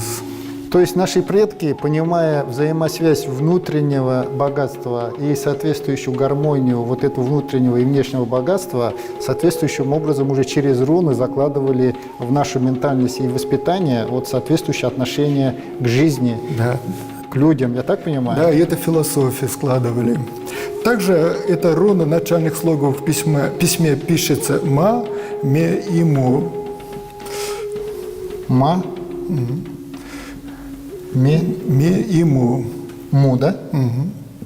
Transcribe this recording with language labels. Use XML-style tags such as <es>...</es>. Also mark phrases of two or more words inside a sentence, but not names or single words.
<ru>То есть наши предки, понимая взаимосвязь внутреннего богатства и соответствующую гармонию вот этого внутреннего и внешнего богатства, соответствующим образом уже через руны закладывали в нашу ментальность и воспитание вот соответствующее отношение к жизни, Да. к людям, я так понимаю? Да, и это философию складывали. Также эта руна начальных слогов в письме пишется «ма», «ме» и «му». Ма, ме, «Ме» и «му». му, да? Угу.</ru>